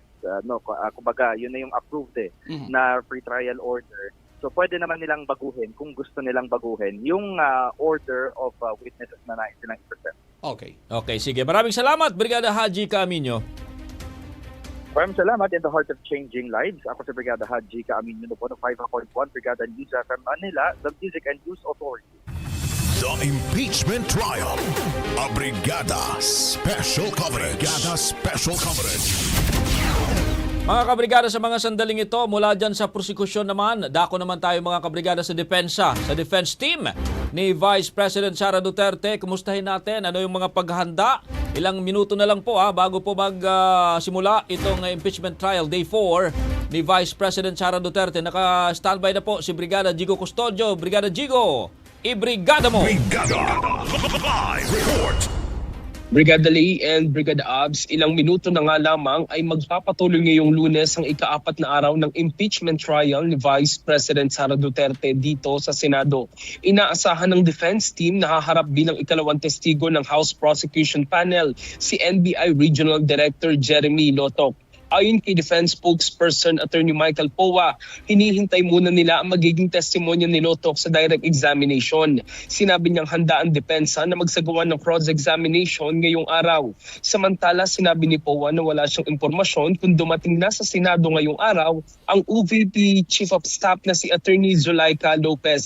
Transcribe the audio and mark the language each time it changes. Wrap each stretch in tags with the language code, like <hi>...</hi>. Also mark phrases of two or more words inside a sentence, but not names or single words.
<tl>Kumbaga, yun na yung approved na</tl> <en>pre-trial order.</en> <tl>So pwede naman nilang baguhin kung gusto nilang baguhin yung</tl> <en>order of witnesses</en> <tl>na nais nilang i-present. Okay, sige. Maraming salamat, Brigada Haji Caaminio. Maraming salamat.</tl> <en>In the heart of changing lives,</en> <tl>ako si Brigada Haji Caaminio po ng 5.1 Brigada Newsfm Manila,</tl> <en>the Music and News Authority. The Impeachment Trial. A Brigada Special Coverage. Brigada Special Coverage.</en> <tl>Mga kabrigada, sa mga sandaling ito, mula dyan sa prosekusyon naman, dako naman tayo mga kabrigada sa depensa, sa</tl> <en>defense team</en> <tl>ni Vice President Sara Duterte. Kumustahin natin ano yung mga paghahanda Ilang minuto na lang po bago po magsimula itong</tl> <en>impeachment trial day</en> <tl>4 ni Vice President Sara Duterte. Naka-standby na po si Brigada Jigo Custodio. Brigada Jigo, ibrigada mo!</tl> <en>Brigada Live Report.</en> <tl>Brigada Lay and Brigada Abs, ilang minuto na nga lamang ay magpapatuloy ngayong Lunes ang ika-4 na araw ng</tl> <en>impeachment trial</en> <tl>ni Vice President Sara Duterte dito sa Senado. Inaasahan ng</tl> <en>defense team</en> <tl>na haharap bilang ikalawang testigo ng House Prosecution Panel si NBI Regional Director Jeremy Lotok. Ayon kay</tl> <en>Defense Spokesperson</en> <tl>Attorney Michael Powa, hinihintay muna nila ang magiging testimonya ni Lotok sa</tl> <en>direct examination.</en> <tl>Sinabi niyang handa ang depensa na magsagawa ng cross-examination ngayong araw. Samantala, sinabi ni Powa na wala siyang impormasyon kung dumating na sa Senado ngayong araw ang UVP</tl> <en>Chief of Staff</en> <tl>na si Attorney Zulaika Lopez.</tl>